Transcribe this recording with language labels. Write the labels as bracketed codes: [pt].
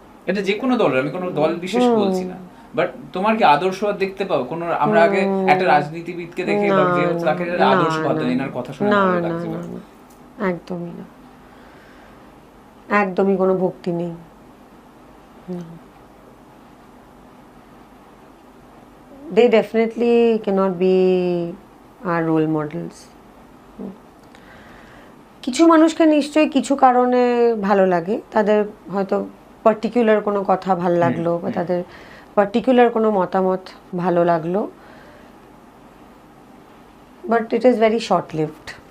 [bn] এটা যে কোনো দলের, আমি কোনো দল বিশেষ বলছি না, বাট তোমার কি আদর্শবাদ দেখতে পাও কোনো? আমরা আগে একটা রাজনীতিবিদকে দেখে বা যে হচ্ছে তাকে আদর্শবাদ, এনার কথা শুনে না ভালো না লাগছে, না না, একদমই না, একদমই কোনো ভক্তি নেই। [en] They definitely cannot be our role models. [bn] কিছু মানুষকে নিশ্চয়ই কিছু কারণে ভালো লাগে, তাদের হয়তো পার্টিকুলার কোনো কথা ভালো লাগলো বা তাদের পার্টিকুলার কোনো মতামত ভালো লাগলো, [en] But it is very short lived.